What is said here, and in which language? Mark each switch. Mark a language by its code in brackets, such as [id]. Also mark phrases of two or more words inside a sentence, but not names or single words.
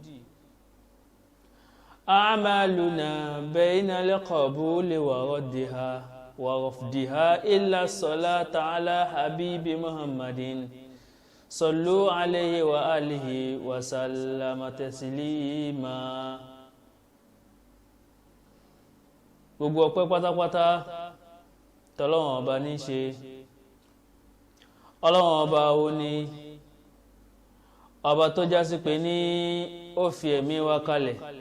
[ar] أعمالنا بين القبول ورفضها إلا الصلاة على حبيب محمد صلوا عليه وآله وسلم تسليما. [yo] Gbogbo ọpẹ́ pátápátá tọ́lọ́run ọba ní ṣe. Ọlọ́run ọba ó ní ọba tó jásí pé ní ó fi ẹ̀mí wa kalẹ̀.